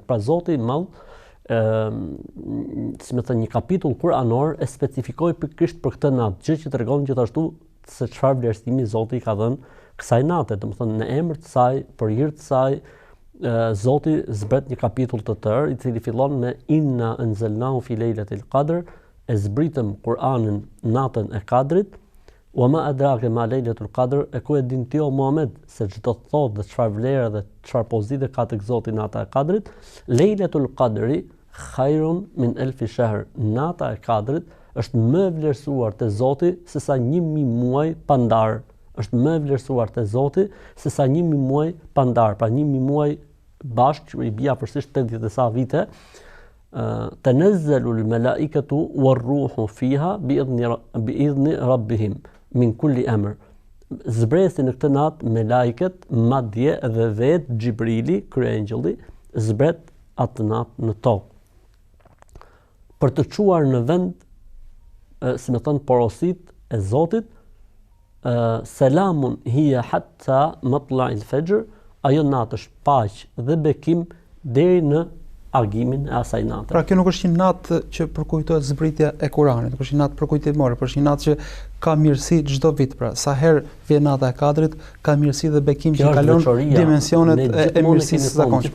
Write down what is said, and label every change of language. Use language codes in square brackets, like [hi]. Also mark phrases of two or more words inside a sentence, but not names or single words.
[sq] Pra Zoti i Madh, si më thënë, një kapitull kuranor e specifikoi pikërisht për këtë natë, gjë që tregon gjithashtu se çfarë vlerësimi Zoti i ka dhënë kësaj nate, domethënë në emër të saj, për hir të saj, Zoti zbret një kapitull të tërë i cili fillon me [ar] إنا أنزلناه في ليلة القدر, [sq] e zbritëm Kur'anin natën e Kadrit, [ar] وما أدراك ما ليلة القدر, [sq] e ku e din ti o Muhammed se çdo të thotë dhe çfarë vlerë dhe çfarë pozite ka tek Zoti nata e Kadrit. [ar] ليلة القدر خير من ألف شهر, [sq] nata e Kadrit është më e vlerësuar te Zoti se sa 1000 muaj pandar. Është më e vlerësuar te Zoti se sa 1000 muaj pandar, pra 1000 muaj bashkë që i bia përsisht 80 e sa vite. [ar] تنزل الملائكة والروح فيها بإذن ربهم من كل أمر. [sq] Zbresin në këtë natë me lajket, madje edhe vetë Xhibrili, kryengjulli, zbret atë natë në tokë. Për të çuar në vend, si më thënë, porosit e Zotit, [ar] سلام هي حتى مطلع الفجر, [sq] ajo natë është paqë dhe bekim deri në argimin e asaj nate. Pra kjo nuk është një natë që përkujtohet zbritja e Kuranit, nuk është një natë përkujtimore, por është një natë që ka mirësi çdo vit. Pra sa herë vjen nata e Kadrit, ka mirësi dhe bekim që kalon dimensionet e mirësisë së zakonshme.